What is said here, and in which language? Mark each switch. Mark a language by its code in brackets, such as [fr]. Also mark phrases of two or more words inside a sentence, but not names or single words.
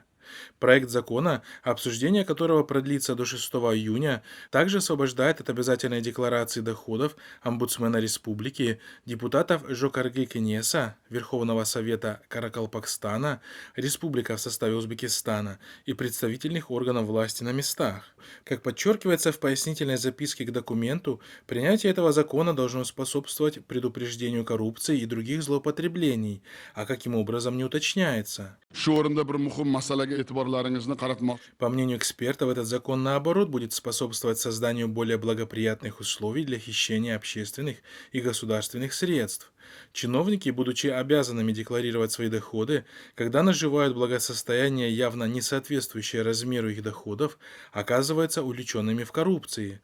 [ru] Проект закона, обсуждение которого продлится до 6 июня, также освобождает от обязательной декларации доходов омбудсмена республики, депутатов Жокаргы Кенеса, Верховного Совета Каракалпакстана, республика в составе Узбекистана и представительных органов власти на местах. Как подчеркивается в пояснительной записке к документу, принятие этого закона должно способствовать предупреждению коррупции и других злоупотреблений, а каким образом не уточняется. [uz] Shu o'rinda bir muhim masalaga e'tiborlaringizni qaratmoqchi. [ru] По мнению экспертов, этот закон, наоборот, будет способствовать созданию более благоприятных условий для хищения общественных и государственных средств. Чиновники, будучи обязанными декларировать свои доходы, когда наживают благосостояние, явно не соответствующее размеру их доходов, оказываются увлеченными в коррупции.